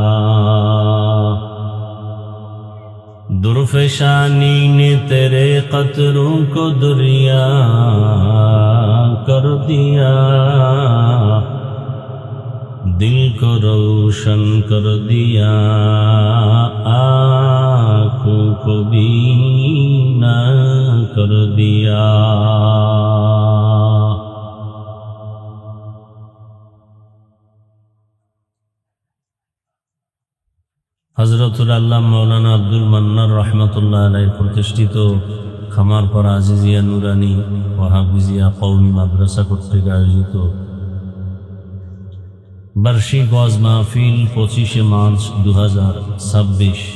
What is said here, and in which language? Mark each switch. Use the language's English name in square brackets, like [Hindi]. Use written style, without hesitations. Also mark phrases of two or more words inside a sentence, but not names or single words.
[Urdu] درفشانی نے تیرے قطروں کو دریا کر دیا دل کو روشن کر دیا آنکھوں کو بینا کر دیا হযরতুল আল্লামা [Bangla] মাওলানা আব্দুল মান্নান রাহমাতুল্লাহ আলাইহি প্রতিষ্ঠিত খামারপাড়া আজিজিয়া নুরানি ও হাফিজিয়া কওমি মাদ্রাসা কর্তৃক আয়োজিত বার্ষিক ওয়াজ মাহফিল 25 মার্চ 2026